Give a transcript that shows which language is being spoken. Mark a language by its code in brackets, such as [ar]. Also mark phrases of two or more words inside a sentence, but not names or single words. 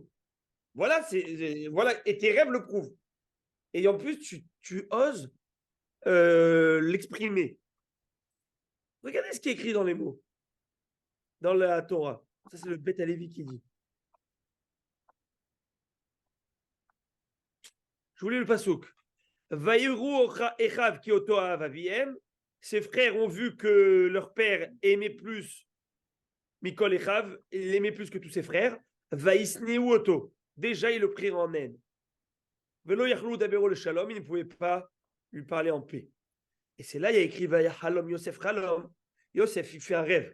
[fr] Voilà, voilà, et tes rêves le prouvent. Et en plus, tu oses l'exprimer. Regardez ce qui est écrit dans les mots, dans la Torah. Ça, c'est le Beth Alevi qui dit. Je voulais le pasouk. [he] ויראו אחיו כי אותו אהב אביהם. [fr] Ses frères ont vu que leur père aimait plus [he] מכל אחיו, [fr] il aimait plus que tous ses frères. [he] וישנאו אותו. [fr] Déjà, ils le prirent en haine. [he] ולא יכלו דברו לשלום, [fr] ils ne pouvaient pas lui parler en paix. Et c'est là, il y a écrit [he] ויחלום יוסף חלום. [fr] Yosef, il fait un rêve.